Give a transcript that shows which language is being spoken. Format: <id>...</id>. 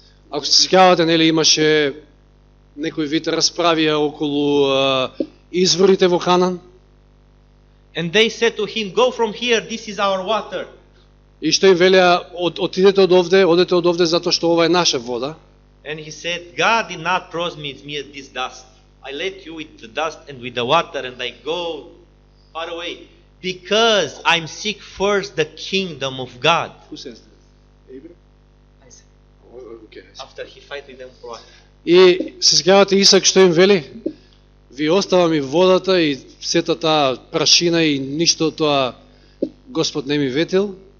<mk>Ако се сеќавате, нели имаше некој вид расправија околу изворите во Ханан,</mk> <en>And they said to him, go from here, this is our water.</en> <mk>и што им велеа одидете од овде, одете од овде затоа што ова е наша вода.</mk> <en>And he said, God did not promise me this dust. I let you with the dust and with the water, and I go far away. Because I'm seek first the kingdom of God. Who says that? Abraham? Okay. After he fight with them for what?</en> <mk>И се сеќавате Исак што им вели? Ви оставам и водата и сета таа прашина и ништо тоа Господ не ми ветил.</mk>